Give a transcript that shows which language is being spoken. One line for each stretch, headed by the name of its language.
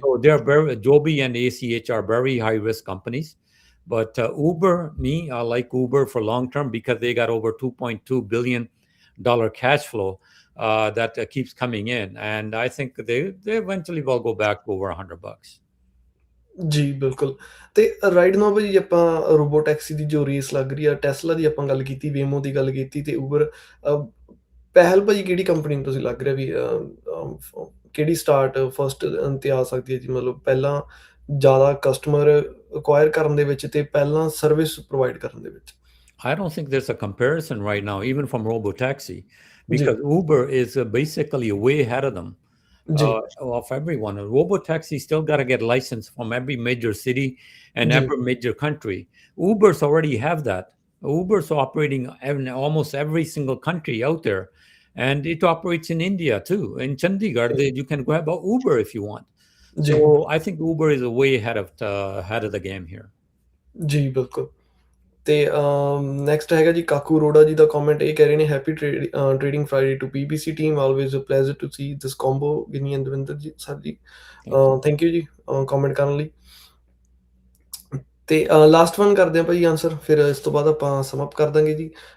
English: So Joby and ACH are very high risk companies. But Uber, I like Uber for long term because they got over $2.2 billion cash flow that keeps coming in. And I think they eventually will go back to over $100.
Punjabi: ਜੀ ਬਿਲਕੁਲ ਤੇ right now ਭਾਜੀ ਆਪਾਂ robo taxi ਦੀ ਜੋ race ਲੱਗ ਰਹੀ ਆ Tesla ਦੀ ਆਪਾਂ ਗੱਲ ਕੀਤੀ ਵੇਮੋ ਦੀ ਗੱਲ ਕੀਤੀ ਤੇ ਊਬਰ ਪਹਿਲ ਭਾਜੀ ਕਿਹੜੀ ਕੰਪਨੀ ਨੂੰ ਤੁਸੀਂ ਲੱਗ ਰਿਹਾ ਵੀ ਕਿਹੜੀ ਸਟਾਰਟ ਫਸਟ ਤੇ ਆ ਸਕਦੀ ਹੈ ਜੀ ਮਤਲਬ ਪਹਿਲਾਂ ਜ਼ਿਆਦਾ ਕਸਟਮਰ ਅਕਵਾਇਰ ਕਰਨ ਦੇ ਵਿੱਚ ਤੇ ਪਹਿਲਾਂ ਸਰਵਿਸ ਪ੍ਰੋਵਾਈਡ ਕਰਨ ਦੇ ਵਿੱਚ
English: I don't think there's a comparison right now, even from robotaxi,
Punjabi: ਜੀ
English: because Uber is basically way ahead of them,
Punjabi: ਜੀ
English: of everyone. A robotaxi still got to get licensed from every major city and
Punjabi: ਜੀ
English: every major country. Ubers already have that. Uber's operating in almost every single country out there, and it operates in India too. In Chandigarh, you can grab a Uber if you want.
Punjabi: ਜੀ
English: So I think Uber is way ahead of the game here.
Punjabi: ਜੀ ਬਿਲਕੁਲ ਤੇ next ਹੈਗਾ ਜੀ ਕਾਕੂ ਅਰੋੜਾ ਜੀ ਦਾ comment, ਇਹ ਕਹਿ ਰਹੇ ਨੇ
English: Happy trading Friday to PBC team, always a pleasure to see this combo.
Punjabi: Guinea and Davinder ਜੀ ਸਰ ਜੀ ਥੈਂਕ ਯੂ ਜੀ ਕਮੈਂਟ ਕਰਨ ਲਈ। ਤੇ ਲਾਸਟ ਵਨ ਕਰਦੇ ਹਾਂ ਭਾਈ ਆਨਸਰ, ਫਿਰ ਇਸ ਤੋਂ ਬਾਅਦ ਆਪਾਂ ਸਮਅਪ ਕਰ ਦਾਂਗੇ ਜੀ।